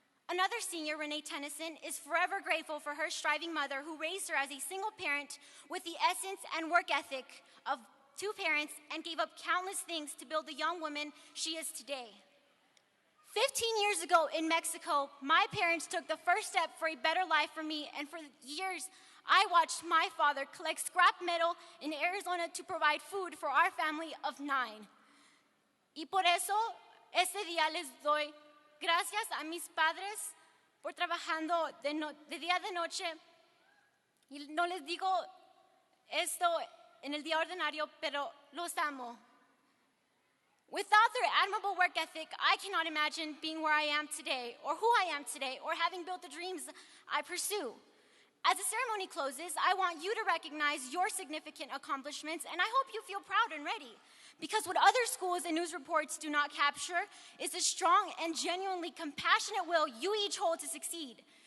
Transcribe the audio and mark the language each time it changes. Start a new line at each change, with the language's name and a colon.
English: Another senior, Renee Tennyson, is forever grateful for her striving mother who raised her as a single parent with the essence and work ethic of 2 parents and gave up countless things to build the young woman she is today. 15 years ago in Mexico, my parents took the first step for a better life for me, and for years, I watched my father collect scrap metal in Arizona to provide food for our family of 9.
Spanish: Y por eso, este día les doy gracias a mis padres por trabajando de día de noche. Y no les digo esto en el día ordinario, pero los amo.
English: Without their admirable work ethic, I cannot imagine being where I am today, or who I am today, or having built the dreams I pursue. As the ceremony closes, I want you to recognize your significant accomplishments, and I hope you feel proud and ready. Because what other schools and news reports do not capture is the strong and genuinely compassionate will you each hold to succeed.